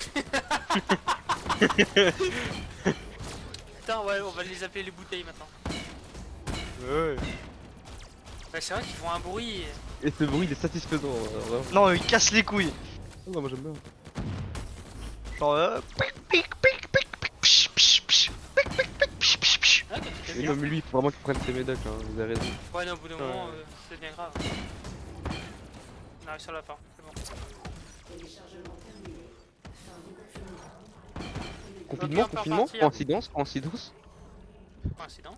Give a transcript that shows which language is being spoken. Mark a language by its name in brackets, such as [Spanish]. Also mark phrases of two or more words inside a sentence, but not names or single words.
[French] Putain, ouais, on va les appeler les bouteilles maintenant. Ouais. Ouais, c'est vrai qu'ils font un bruit. Et ce bruit il est satisfaisant. Vraiment. Non il casse les couilles. Ah, moi j'aime bien. Genre pic pic pic pic pic psh, psh, psh, pic pic pic psh, psh, psh. Ah, comme tu Et bien. non mais lui il faut vraiment qu'il prenne ses médocs, hein. Vous avez raison. Ouais, non, au bout d'un moment, Ouais. c'est bien grave. On arrive sur la fin, c'est bon. Téléchargement terminé. Fin du confinement. Confinement, on peut confinement, repartir. coïncidence, coïncidence. Coïncidence.